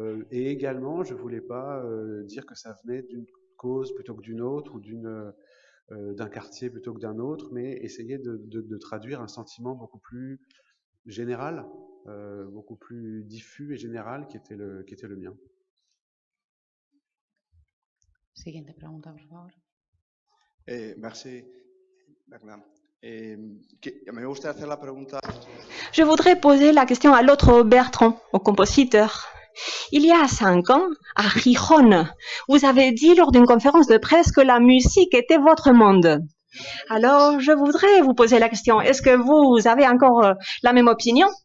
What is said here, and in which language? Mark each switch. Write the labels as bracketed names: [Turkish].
[French] Et également, je ne voulais pas dire que ça venait d'une cause plutôt que d'une autre, ou d'un quartier plutôt que d'un autre, mais essayer de traduire un sentiment beaucoup plus général, beaucoup plus diffus et général qui était le mien. [Spanish] Siguiente pregunta, por favor. [French] Merci, Bernard. [Spanish] Me gusta hacer la pregunta. [French] Je voudrais poser la question à l'autre Bertrand, au compositeur. Il y a 5 ans, à Gijón, vous avez dit lors d'une conférence de presse que la musique était votre monde. Alors, je voudrais vous poser la question, est-ce que vous avez encore la même opinion?